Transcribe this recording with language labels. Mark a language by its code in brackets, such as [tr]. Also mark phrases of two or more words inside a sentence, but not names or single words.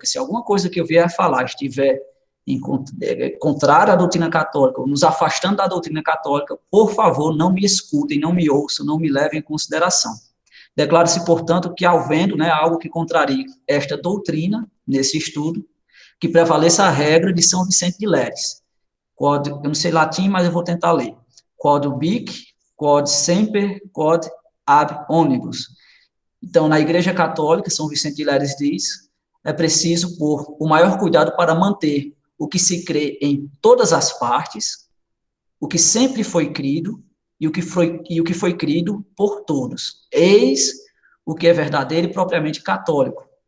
[pt] Se alguma coisa que eu vier a falar estiver contrária à doutrina católica, ou nos afastando da doutrina católica, por favor, não me escutem, não me ouçam, não me levem em consideração. Declaro-se, portanto, que, ao vendo, né, algo que contrarie esta doutrina, nesse estudo, que prevaleça a regra de São Vicente de Lérez. Quod, eu não sei latim, mas eu vou tentar ler. [la] Quod ubique, quod semper, quod ab omnibus. [pt] Então, na Igreja Católica, São Vicente de Lérez diz, é preciso pôr o maior cuidado para manter o que se crê em todas as partes, o que sempre foi crido e o que foi crido por todos. Eis o que é verdadeiro e propriamente católico.